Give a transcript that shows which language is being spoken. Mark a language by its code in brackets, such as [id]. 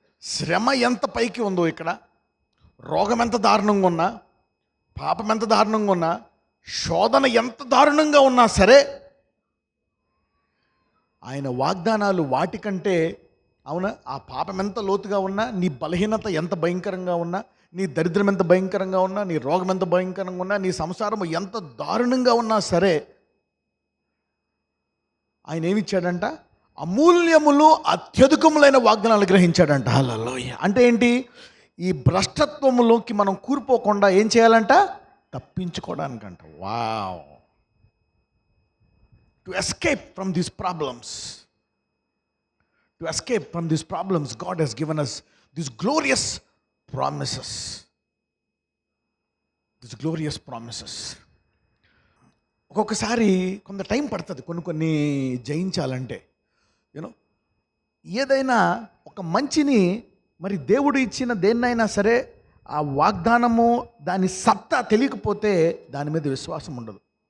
[te] శ్రమ ఎంత పైకి ఉందో ఇక్కడ, రోగం ఎంత దారుణంగా ఉన్నా, పాపం ఎంత దారుణంగా ఉన్నా, శోధన ఎంత దారుణంగా ఉన్నా సరే ఆయన వాగ్దానాలు వాటికంటే, అవునా, ఆ పాపం ఎంత లోతుగా ఉన్నా, నీ బలహీనత ఎంత భయంకరంగా ఉన్నా, నీ దరిద్రం ఎంత భయంకరంగా ఉన్నా, నీ రోగం ఎంత భయంకరంగా ఉన్నా, నీ సంసారం ఎంత దారుణంగా ఉన్నా సరే ఆయన ఏమిచ్చాడంట? అమూల్యములు అత్యధికములైన వాగ్దానాలు గ్రహించాడంట. హల్లెలూయా. అంటే ఏంటి? ఈ భ్రష్టత్వములోకి మనం కూరిపోకుండా ఏం చేయాలంట? తప్పించుకోవడానికంట. Wow. [en] To escape from these problems. To escape from these problems, God has given us these glorious promises. These glorious promises. [te] ఒక్కొక్కసారి కొంత టైం పడుతుంది కొన్ని జయించాలంటే. యూనో, ఏదైనా ఒక మంచిని, మరి దేవుడు ఇచ్చిన దేన్నైనా సరే ఆ వాగ్దానము దాని సత్తా తెలియకపోతే దాని మీద విశ్వాసం ఉండదు.